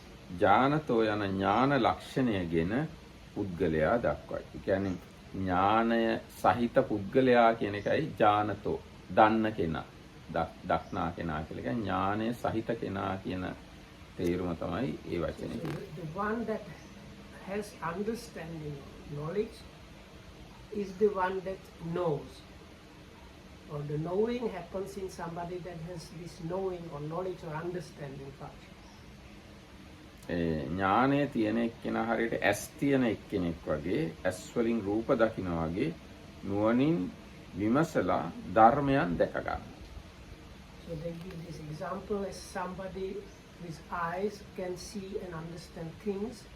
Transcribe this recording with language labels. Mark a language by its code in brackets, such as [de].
[si] ඥානතෝ යන ඥාන ලක්ෂණයගෙන පුද්ගලයා දක්වයි. ඒ කියන්නේ ඥානය සහිත පුද්ගලයා කියන එකයි ඥානතෝ දන්න කෙනා, දක්නා කෙනා කියලා. කියන්නේ ඥානය සහිත කෙනා කියන තේරුම තමයි ඒ වචනේ. [en] The one that has understanding, knowledge, is the one that knows. Or the knowing happens in somebody that has this knowing or knowledge or understanding function. [si] ඥානය තියෙන එක්කෙනා හරියට ඇස් තියෙන එක්කෙනෙක් වගේ ඇස් වලින් රූප දකිනා වගේ නුවණින් විමසලා ධර්මයන් දැක ගන්න. [en] So they give this example as somebody with eyes can see and understand things.